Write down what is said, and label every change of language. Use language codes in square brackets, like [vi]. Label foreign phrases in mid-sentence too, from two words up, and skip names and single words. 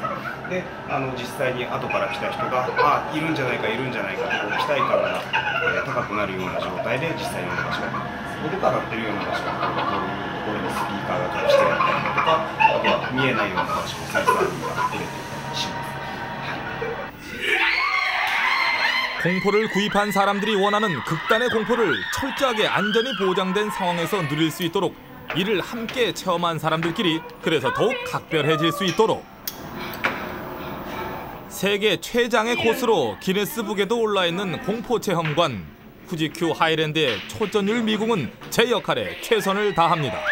[ja] で、実際に後から来た人がいるんじゃないかいるんじゃないかと期待感が、高くなるような状態で実際に音がします。音が鳴ってるような場所がこういうところにスピーカーが隠してあったりとか、あとは見えないような場所にセンサーが入れていたりします。 [ko] 공포를 구입한 사람들이 원하는 극단의 공포를 철저하게 안전이 보장된 상황에서 누릴 수 있도록 이를 함께 체험한 사람들끼리 그래서 더욱 각별해질 수 있도록 세계 최장의 코스로 기네스북에도 올라있는 공포체험관 후지큐 하이랜드의 초전율 미궁은 제 역할에 최선을 다합니다.